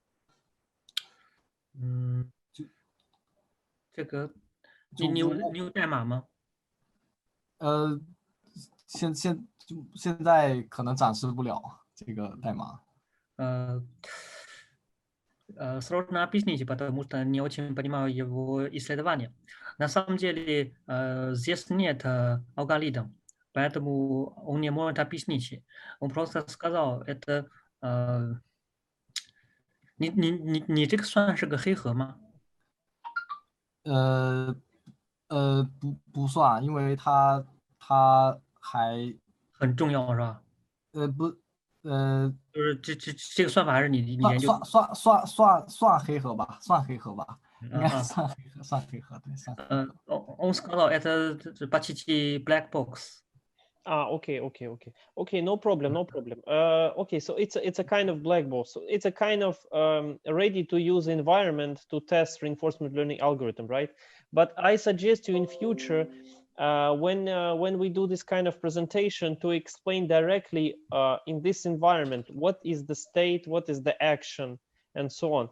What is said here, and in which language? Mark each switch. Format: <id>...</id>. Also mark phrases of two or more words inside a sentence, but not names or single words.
<zh>这个你有代码吗？现在可能展示不了这个代码。</zh> <ru>Сложно объяснить, потому что не очень понимаю его исследования. На самом деле здесь нет алгоритма, поэтому он не может объяснить. Он просто сказал, это</ru> <zh>你这个算是个黑盒吗？不算，因为它还很重要是吧？不就是这个算法还是你研究？算黑盒吧，算黑盒吧，应该算黑盒，对，算黑盒。</zh> <ru>Он сказал, это почти</ru> <en>black box. Okay, no problem. Okay, so it's a kind of black box. So it's a kind of ready to use environment to test reinforcement learning algorithm, right? But I suggest you in future when we do this kind of presentation to explain directly in this environment what is the state, what is the action, and so on.</en>